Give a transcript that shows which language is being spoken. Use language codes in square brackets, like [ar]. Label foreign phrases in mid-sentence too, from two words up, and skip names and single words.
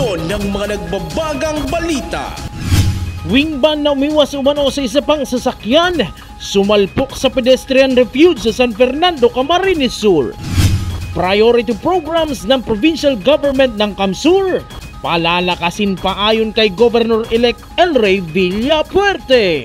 [tl] ng mga nagbabagang balita. Wingman na umiwas umano sa isa pang sasakyan, sumalpok sa [en] pedestrian refuge [tl] sa San Fernando, Camarines Sur. [en] Priority programs [tl] ng [en] provincial government [tl] ng Camsur, palalakasin pa ayon kay Governor-elect Elray Villapuerte.